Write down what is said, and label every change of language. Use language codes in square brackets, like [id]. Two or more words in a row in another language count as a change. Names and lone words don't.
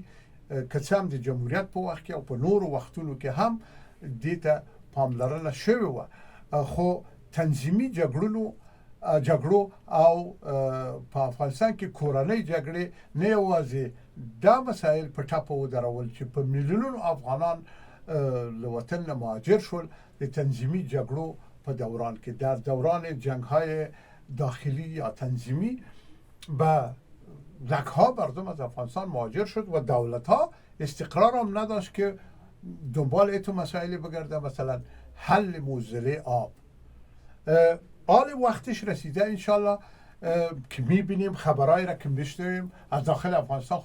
[ps] که څه هم د جمهوریت په وخت کې او په نورو وختونو کې هم دې ته پاملرنه شوې وه، خو تنظیمي جګړو او په افغانستان کې کورنۍ جګړې نه یوازې دا مسایل په ټپه ودرول چې په میلیونونو افغانان له وطن نه مهاجر شول. د تنظیمي جګړو په دوران کې [fa] در دوران جنگ‌های داخلی یا تنظیمی به لک‌ها مردم از افغانستان مهاجر شد و دولت‌ها استقرار هم نداشت که دنبال ایتو مسائلی بگرده، مثلا حل موزله آب. آل وقتش رسیده انشالله که میبینیم خبرایی را که میشنویم از داخل افغانستان.